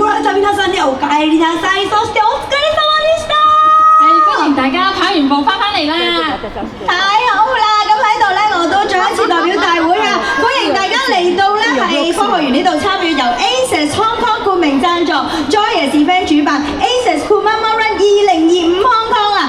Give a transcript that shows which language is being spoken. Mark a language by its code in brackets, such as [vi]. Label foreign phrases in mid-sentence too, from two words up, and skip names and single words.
[ja] た皆さんね、お帰りなさい。そしてお疲れ様でした。 [yue] 歡迎大家跑完步翻嚟啦！太好啦！咁喺度咧，我都再一次代表大會啊，歡迎大家嚟到咧係科學園呢度參與由 ASICS Hong Kong 冠名贊助 Joyous Event 主辦 ASICS Kumamon Run 2025 Hong Kong 啊！